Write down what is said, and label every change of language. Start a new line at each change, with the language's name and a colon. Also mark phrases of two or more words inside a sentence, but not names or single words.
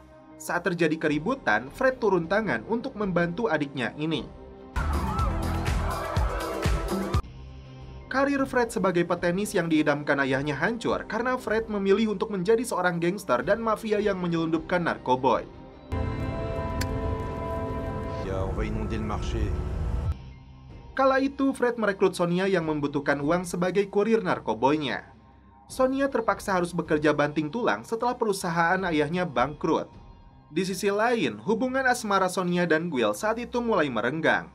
Indonesian: Saat terjadi keributan, Fred turun tangan untuk membantu adiknya ini. Karir Fred sebagai petenis yang diidamkan ayahnya hancur karena Fred memilih untuk menjadi seorang gangster dan mafia yang menyelundupkan narkoboy.
French: On va inonder le marché.
Indonesian: Kala itu, Fred merekrut Sonia yang membutuhkan uang sebagai kurir narkoboynya. Sonia terpaksa harus bekerja banting tulang setelah perusahaan ayahnya bangkrut. Di sisi lain, hubungan asmara Sonia dan Guil saat itu mulai merenggang.